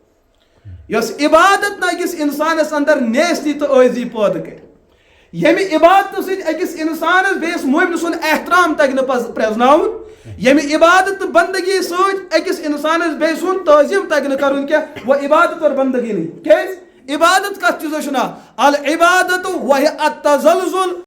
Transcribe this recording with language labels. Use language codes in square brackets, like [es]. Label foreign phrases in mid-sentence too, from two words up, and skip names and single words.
[ks] یس عبادت نہ أکِس انسانس اندر نیستی تو عٲزی پٲدٕ کرِ ییٚمہِ عبادت سۭتۍ أکِس انسانس بیٚیِس مومنہٕ سُنٛد احترام تگہِ نہٕ پرٛزناوُن ییٚمہِ عبادت تہٕ بندگی سۭتۍ أکِس انسانس بیٚیہِ سُنٛد تعظیٖم تگہِ نہٕ کرُن کینٛہہ [ur] وہ عبادت اور بندگی نہیں [ks] کیٛازِ عبادت کتھ چیٖزس چھُ ناو [ar] العبادت وہی التزلزل